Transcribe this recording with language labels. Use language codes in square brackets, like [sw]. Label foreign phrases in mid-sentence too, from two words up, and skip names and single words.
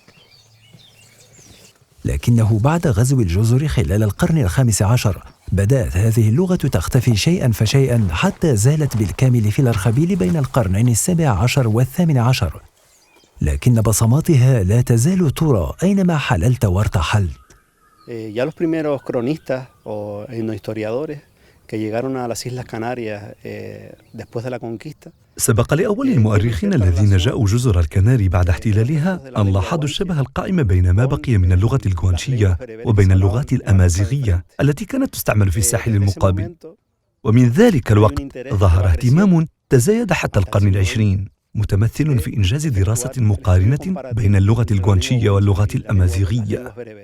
[ar] لكنه بعد غزو الجزر خلال القرن ال15 بدأت هذه اللغة تختفي شيئاً فشيئاً حتى زالت بالكامل في الأرخبيل بين القرنين ال17 وال18، لكن بصماتها لا تزال ترى أينما حللت وارتحلت. [es] Ya los primeros cronistas o historiadores que llegaron a las Islas Canarias después de la conquista. [ar] سبق لأول المؤرخين الذين جاءوا جزر الكناري بعد احتلالها أن لاحظوا الشبه القائم بين ما بقي من اللغة الغوانشية وبين اللغات الأمازيغية التي كانت تستعمل في الساحل المقابل، ومن ذلك الوقت ظهر اهتمام تزايد حتى القرن العشرين متمثل في إنجاز دراسة مقارنة بين اللغة الجوانشية واللغات الأمازيغية.